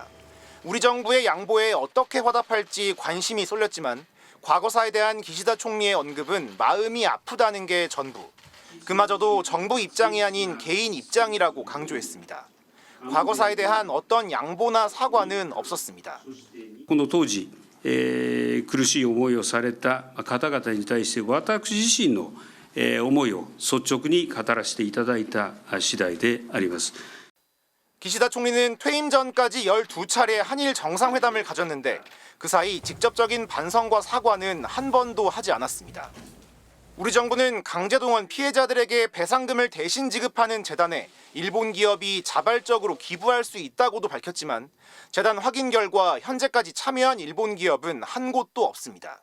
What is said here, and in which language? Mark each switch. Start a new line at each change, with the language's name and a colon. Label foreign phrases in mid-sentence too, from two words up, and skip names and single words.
Korean: 우리 정부의 양보에 어떻게 화답할지 관심이 쏠렸지만 과거사에 대한 기시다 총리의 언급은 마음이 아프다는 게 전부. 그마저도 정부 입장이 아닌 개인 입장이라고 강조했습니다. 과거사에 대한 어떤 양보나 사과는 없었습니다.
Japanese: この当時、苦しい思いをされた方々に対して私自身の思いを率直に語らせていただいた次第であります。
Korean: 기시다 총리는 퇴임 전까지 12차례 한일 정상회담을 가졌는데 그 사이 직접적인 반성과 사과는 한 번도 하지 않았습니다. 우리 정부는 강제동원 피해자들에게 배상금을 대신 지급하는 재단에 일본 기업이 자발적으로 기부할 수 있다고도 밝혔지만 재단 확인 결과 현재까지 참여한 일본 기업은 한 곳도 없습니다.